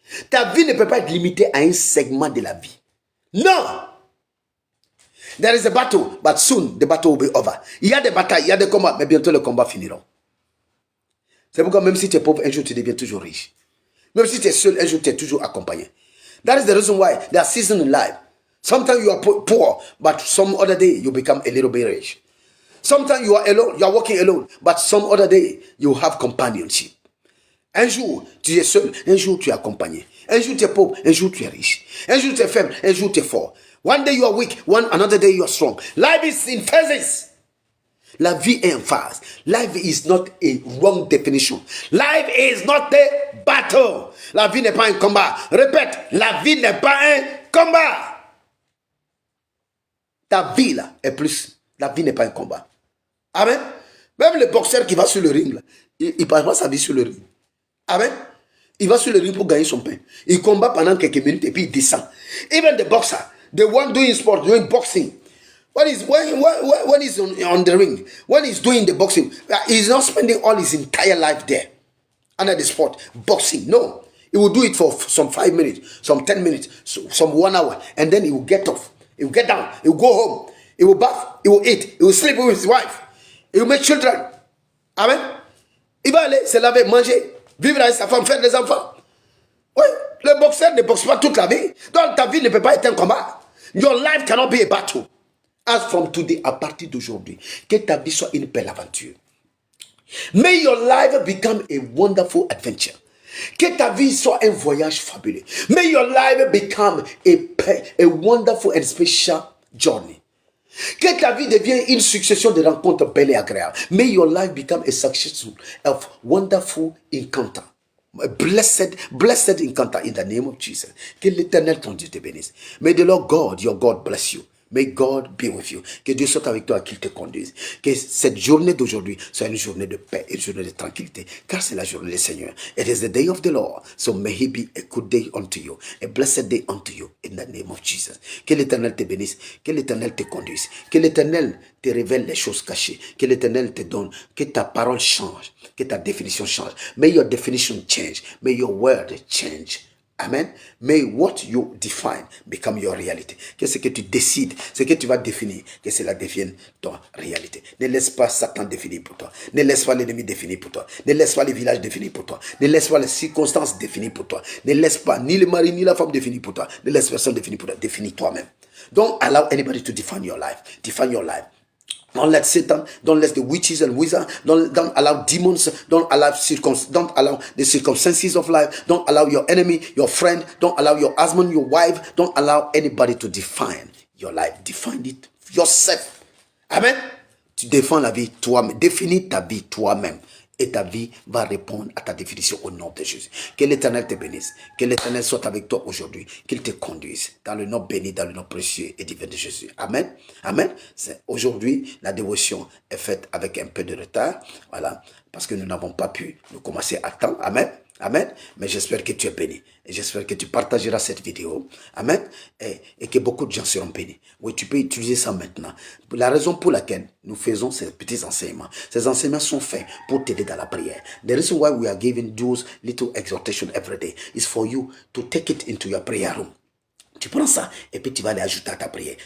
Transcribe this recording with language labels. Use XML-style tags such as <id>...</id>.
<fr>Ta vie ne peut pas être limitée à un segment de la vie. Non!</fr> <en>There is a battle, but soon the battle will be over.</en> <fr>Il y a des batailles, il y a des combats, mais bientôt les combats finiront. C'est pourquoi même si tu es pauvre, un jour tu deviens toujours riche. Même si tu es seul, un jour tu es toujours accompagné.</fr> <en>That is the reason why there are seasons in life. Sometimes you are poor, but some other day you become a little bit rich. Sometimes you are alone, you are walking alone, but some other day you have companionship.</en> <fr>Un jour tu es seul, un jour tu es accompagné. Un jour tu es pauvre, un jour tu es riche. Un jour tu es faible, un jour tu es fort.</fr> <en>One day you are weak, another day you are strong. Life is in phases.</en> <fr>La vie est en phase.</fr> <en>Life is not a wrong definition. Life is not a battle.</en> <fr>La vie n'est pas un combat. Répète, la vie n'est pas un combat. Ta vie là est plus. La vie n'est pas un combat. Amen. Même le boxeur qui va sur le ring là, il passe pas sa vie sur le ring. Amen. Il va sur le ring pour gagner son pain. Il combat pendant quelques minutes et puis il descend.</fr> <en>Even the boxer, the one doing sport, doing boxing. When he's on the ring, when he's doing the boxing, he's not spending all his entire life there under the sport, boxing. No, he will do it for some 5 minutes, some 10 minutes, some 1 hour, and then he will get off. He will get down. He will go home. He will bath. He will eat. He will sleep with his wife. He will make children. Amen.</en> <fr>Il va aller se laver, manger, vivre avec sa femme, faire des enfants. Oui, le boxeur ne boxe pas toute la vie. Donc ta vie ne peut pas être un combat.</fr> <en>Your life cannot be a battle. As from today,</en> <fr>à partir d'aujourd'hui, que ta vie soit une belle aventure.</fr> <en>May your life become a wonderful adventure.</en> <fr>Que ta vie soit un voyage fabuleux.</fr> <en>May your life become a wonderful and special journey.</en> <fr>Que ta vie devienne une succession de rencontres belles et agréables.</fr> <en>May your life become a succession of wonderful encounter. A blessed encounter in the name of Jesus.</en> <fr>Que l'Éternel ton Dieu te bénisse.</fr> <en>May the Lord God, your God, bless you. May God be with you.</en> <fr>Que Dieu soit avec toi, qu'il te conduise. Que cette journée d'aujourd'hui soit une journée de paix, une journée de tranquillité. Car c'est la journée du Seigneur.</fr> <en>It is the day of the Lord. So may he be a good day unto you. A blessed day unto you. In the name of Jesus.</en> <fr>Que l'Éternel te bénisse. Que l'Éternel te conduise. Que l'Éternel te révèle les choses cachées. Que l'Éternel te donne. Que ta parole change. Que ta définition change.</fr> <en>May your definition change. May your word change. Amen. May what you define become your reality.</en> <fr>Que ce que tu décides, ce que tu vas définir, que cela devienne ton réalité. Ne laisse pas Satan définir pour toi. Ne laisse pas l'ennemi définir pour toi. Ne laisse pas les villages définir pour toi. Ne laisse pas les circonstances définir pour toi. Ne laisse pas ni le mari ni la femme définir pour toi. Ne laisse personne définir pour toi. Définis toi-même.</fr> <en>Don't allow anybody to define your life. Define your life. Don't let Satan, don't let the witches and wizards, don't allow demons, don't allow the circumstances of life, don't allow your enemy, your friend, don't allow your husband, your wife, don't allow anybody to define your life. Define it yourself. Amen.</en> <fr>Tu défends la vie toi-même. Définis ta vie toi-même. Et ta vie va répondre à ta définition au nom de Jésus. Que l'Éternel te bénisse. Que l'Éternel soit avec toi aujourd'hui. Qu'il te conduise dans le nom béni, dans le nom précieux et divin de Jésus. Amen. Amen. Aujourd'hui, la dévotion est faite avec un peu de retard. Voilà. Parce que nous n'avons pas pu nous commencer à temps. Amen. Amen. Mais j'espère que tu es béni. Et j'espère que tu partageras cette vidéo. Amen. Et que beaucoup de gens seront bénis. Oui, tu peux utiliser ça maintenant. La raison pour laquelle nous faisons ces petits enseignements. Ces enseignements sont faits pour t'aider dans la prière.</fr> <en>The reason why we are giving those little exhortations every day is for you to take it into your prayer room.</en> <fr>Tu prends ça et puis tu vas l'ajouter à ta prière.</fr>